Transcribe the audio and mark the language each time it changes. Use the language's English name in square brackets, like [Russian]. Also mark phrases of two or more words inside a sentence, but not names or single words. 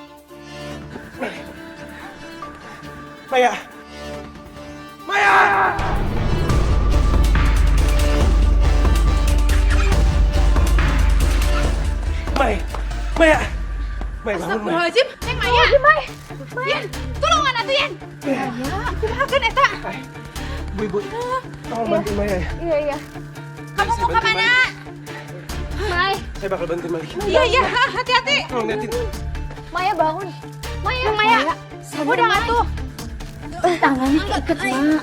[Indonesian] Maya! Maya! Mai! Maya! Mai, bangun, Mai. Astagfirullahaladzim, Neng Maya. [Sundanese] Yan, tolongan atuh Yan. [Indonesian] Ya, aku makan eta. Ibu, tolong bantu Maya ya. Iya. Kamu mau kemana? Mai. Saya bakal bantu Maya. Iya, hati-hati. Tolong liatin. Maya bangun. Maya. Udah atuh. Tangannya keiket, Mak.